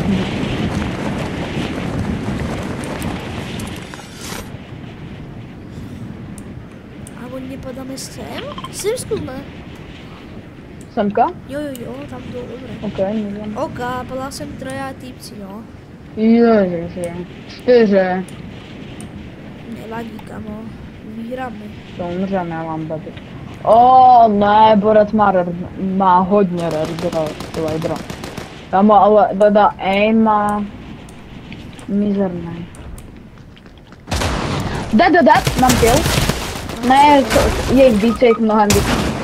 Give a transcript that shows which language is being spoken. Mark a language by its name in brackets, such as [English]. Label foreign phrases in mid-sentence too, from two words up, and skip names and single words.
[Slovak] Alebo nepadáme sem? Sem skúsme. Semka? [Czech] Jo, tam to dobre. OK, můžem. [Slovak] OK, padá sem traja týpci, no. [Czech] Ježiši, 4. [Slovak] Nevadí, kamo. Vyhráme. [Czech] To umřeme, Lambedy. Ne, Borec má hodně ridera. Tam ale teda aim má mizerný. Dead, mám kill. Ne, je jich více, jich mnohem více.